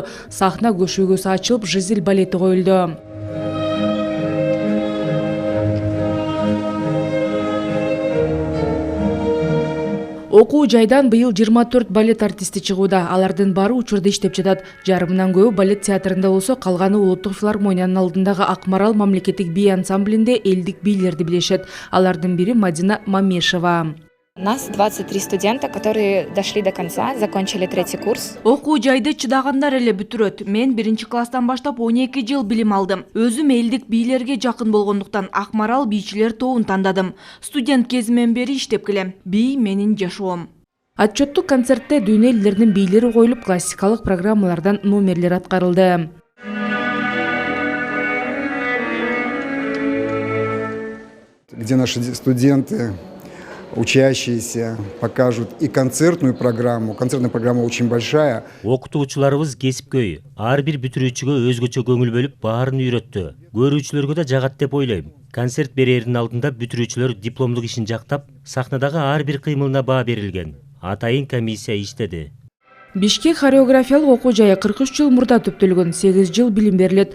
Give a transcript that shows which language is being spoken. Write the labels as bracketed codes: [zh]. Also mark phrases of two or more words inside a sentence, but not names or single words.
[ky] Сахна көшөгөсү ачылып, Жизель балети коюлду. Окуу жайдан быйыл 24 балет артисти чыгууда. Алардын баары учурда иштеп жатат. Жарымынан көбү балет театрында болсо, калганы Улуттук филармониянын алдындагы Акмарал мамлекеттик бий ансамблинде элдик бийлерди билешет. Алардын бири Мадина Мамешева. [ru] Нас 23 студента, которые дошли до конца, закончили 3-й курс. [ky] Окуу жайды чыдагандар эле бүтүрөт. Мен 1-класстан баштап 12 жыл билим алдым. Өзүм элдик бийлерге жакын болгондуктан Акмарал бийчилер тобун тандадым. Студент кезимден бери иштеп келем. Бий менин жашоом. Отчеттуу концертте дүйнө элдеринин бийлери коюлуп, классикалык программалардан номерлер аткарылды. [ru] Где наши студенты, учащиеся покажут и концертную программу. Концертная программа очень большая. [ky] Окутуучуларыбыз кесипкөй, ар бир бүтүрүүчүгө өзгөчө көңүл бөлүп, баарын үйрөттү. Көрүүчүлөргө да жагат деп ойлойм. Концерт берердин алдында бүтүрүүчүлөр дипломдук ишин жактап, сахнадагы ар бир кыймылына баа берилген. Атайын комиссия иштеди. Бишкек хореографиялык окуу жайы 43 жыл мурда төптөлгөн, 8 жыл билим берилет.